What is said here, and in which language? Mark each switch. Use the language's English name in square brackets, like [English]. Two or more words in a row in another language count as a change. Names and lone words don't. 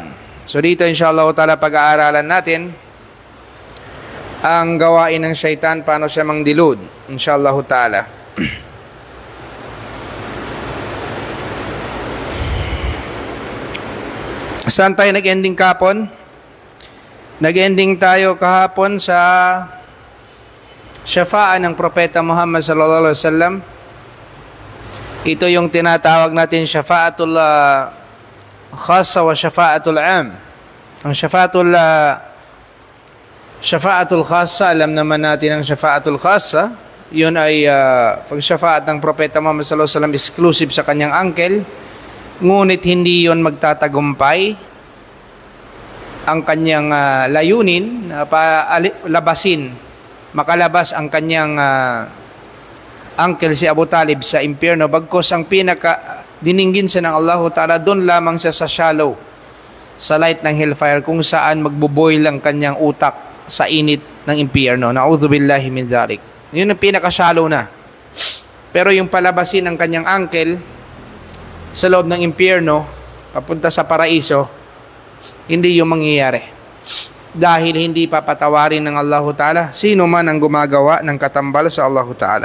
[Filipino] So dito [Arabic] إن شاء الله تعالى [Filipino] pag-aaralan natin ang gawain ng syaitan, paano siya mangdilud, [Arabic] إن شاء الله تعالى. [Filipino] Saan tayo nag-ending kahapon? Nag-ending tayo kahapon sa syafa'ah ng Propeta Muhammad [Arabic] صلى الله عليه وسلم. [Filipino] Ito yung tinatawag natin [Arabic] شفاعة الخاصة وشفاعة العام. [Filipino] Ang [Arabic] شفاعة الخاصة, [Filipino] alam naman natin ang [Arabic] شفاعة الخاصة, [Filipino] yun ay pag syafa'at ng Propeta Muhammad [Arabic] صلى الله عليه وسلم [Filipino] exclusive sa kanyang uncle, ngunit hindi yun magtatagumpay ang kanyang layunin na makalabas ang kanyang uncle si Abu Talib sa impyerno, bagkos ang pinaka dininggin siya ng Allah Ta'ala, doon lamang siya sa shallow, sa light ng hellfire, kung saan magbuboil ang kanyang utak sa init ng impyerno. [Arabic] نعوذ بالله من ذلك. [Filipino] Yun ang pinaka shallow na. Pero yung palabasin ng kanyang uncle sa loob ng impyerno papunta sa paraiso, hindi yung mangyayari, dahil hindi papatawarin ng Allah Ta'ala sino man ang gumagawa ng katambal sa Allah Ta'ala.